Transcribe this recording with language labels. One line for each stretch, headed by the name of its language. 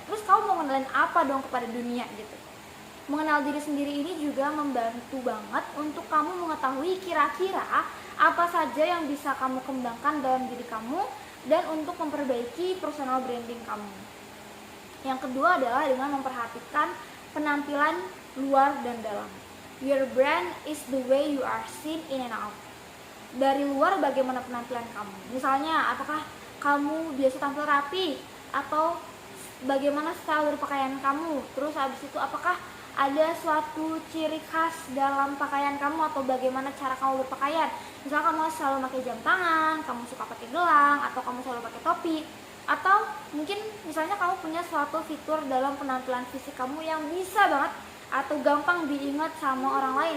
Indonesian: Terus kamu mau mengenalin apa dong kepada dunia gitu? Mengenal diri sendiri ini juga membantu banget untuk kamu mengetahui kira-kira apa saja yang bisa kamu kembangkan dalam diri kamu dan untuk memperbaiki personal branding kamu. Yang kedua adalah dengan memperhatikan penampilan luar dan dalam.
English: Your brand is the way you are seen in and out.
Indonesian: Dari luar bagaimana penampilan kamu? Misalnya, apakah kamu biasa tampil rapi? Atau bagaimana style berpakaian kamu? Terus habis itu apakah ada suatu ciri khas dalam pakaian kamu atau bagaimana cara kamu berpakaian? Misalnya kamu selalu pakai jam tangan, kamu suka pakai gelang, atau kamu selalu pakai topi, atau mungkin misalnya kamu punya suatu fitur dalam penampilan fisik kamu yang bisa banget atau gampang diingat sama orang lain.